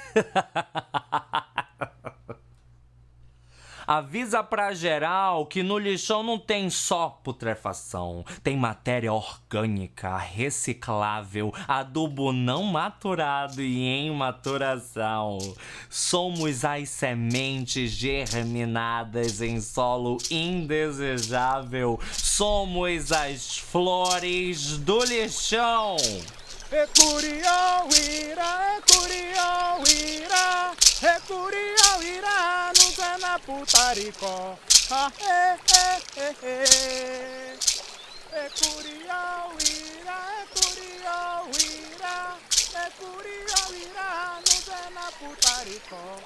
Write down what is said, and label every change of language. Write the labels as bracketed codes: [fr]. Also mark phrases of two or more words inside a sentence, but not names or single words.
[pt] Avisa pra geral que no lixão não tem só putrefação, tem matéria orgânica, reciclável, adubo não maturado e em maturação. Somos as sementes germinadas em solo indesejável, somos as flores do lixão. Ecuriauira, Ecuriauira, Ecuriauira, no Zé na Putaricó. Ecuriauira, Ecuriauira, Ecuriauira, no Zé na Putaricó.